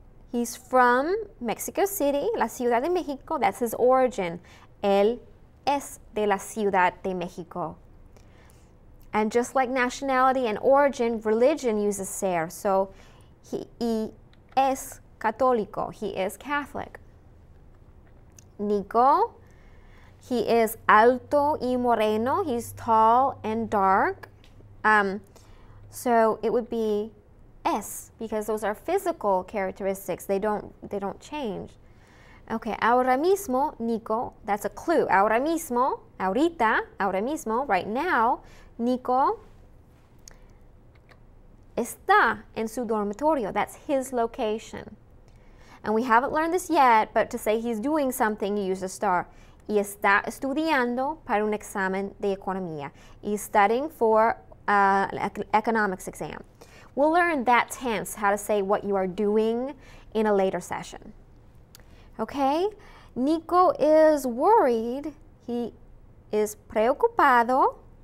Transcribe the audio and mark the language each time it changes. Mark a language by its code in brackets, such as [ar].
[en] He's from Mexico City, la Ciudad de México. That's his origin. [es] Él es de la Ciudad de México. [en] And just like nationality and origin, religion uses ser. So he [es] es católico. [en] He is Catholic. Nico, he is [es] alto y moreno. [en] He's tall and dark. So it would be es, because those are physical characteristics. They don't change. Okay, [es] ahora mismo, [en] Nico, that's a clue. [es] Ahora mismo, ahorita, ahora mismo, [en] right now, [es] Nico está en su dormitorio. [en] That's his location. And we haven't learned this yet, but to say he's doing something, you use estar. [es] Y está estudiando para un examen de economía. [en] He's studying for an economics exam. We'll learn that tense, how to say what you are doing, in a later session. Okay? Nico is worried. He is preocupado.